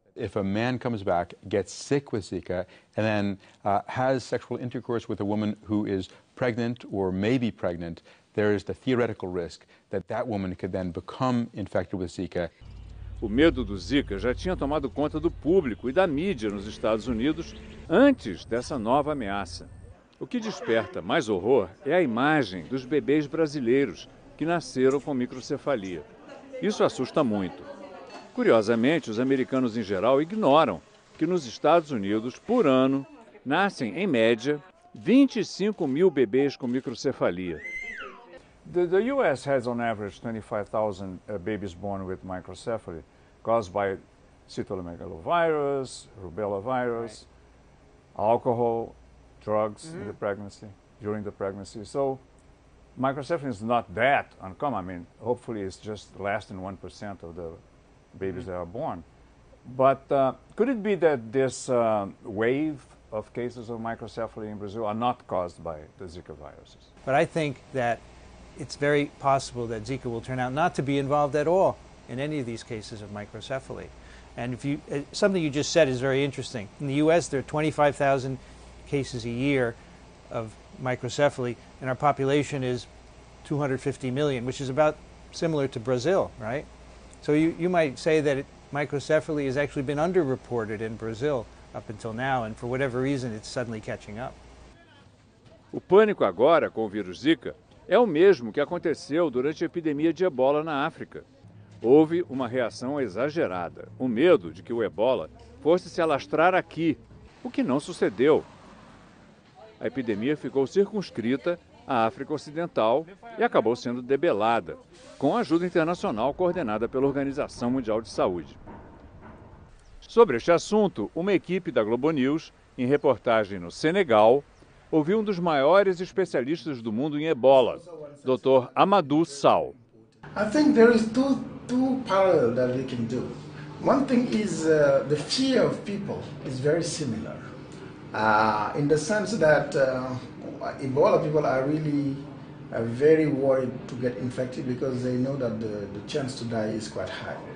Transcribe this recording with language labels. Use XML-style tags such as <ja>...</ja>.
<en>If a man comes back, gets sick with Zika, and then has sexual intercourse with a woman who is pregnant or may be pregnant, there is the theoretical risk that that woman could then become infected with Zika.</en> <pt>O medo do Zika já tinha tomado conta do público e da mídia nos Estados Unidos antes dessa nova ameaça. O que desperta mais horror é a imagem dos bebês brasileiros que nasceram com microcefalia. Isso assusta muito. Curiosamente, os americanos em geral ignoram que nos Estados Unidos, por ano, nascem, em média, 25 mil bebês com microcefalia.</pt> <en>The U.S. has on average 25,000 babies born with microcephaly caused by cytomegalovirus, rubella virus, alcohol, drugs in the pregnancy, during the pregnancy. So microcephaly is not that uncommon. I mean, hopefully it's just less than 1% of the babies that are born. But could it be that this wave of cases of microcephaly in Brazil are not caused by the Zika viruses? But I think that it's very possible that Zika will turn out not to be involved at all in any of these cases of microcephaly. And if something you just said is very interesting. In the U.S., there are 25,000 cases a year of microcephaly, and our population is 250 million, which is about similar to Brazil, right? So you might say that microcephaly has actually been underreported in Brazil up until now, and for whatever reason, it's suddenly catching up.</en> <pt>O pânico agora com o vírus Zika é o mesmo que aconteceu durante a epidemia de ebola na África. Houve uma reação exagerada, o medo de que o ebola fosse se alastrar aqui, o que não sucedeu. A epidemia ficou circunscrita à África Ocidental e acabou sendo debelada, com ajuda internacional coordenada pela Organização Mundial de Saúde. Sobre este assunto, uma equipe da Globo News, em reportagem no Senegal, ouviu um dos maiores especialistas do mundo em ebola, Dr. Amadou Sall.</pt> <en>I think there is two parallels that we can do. One thing is the fear of people is very similar, in the sense that Ebola people are really very worried to get infected because they know that the chance to die is quite high.</en>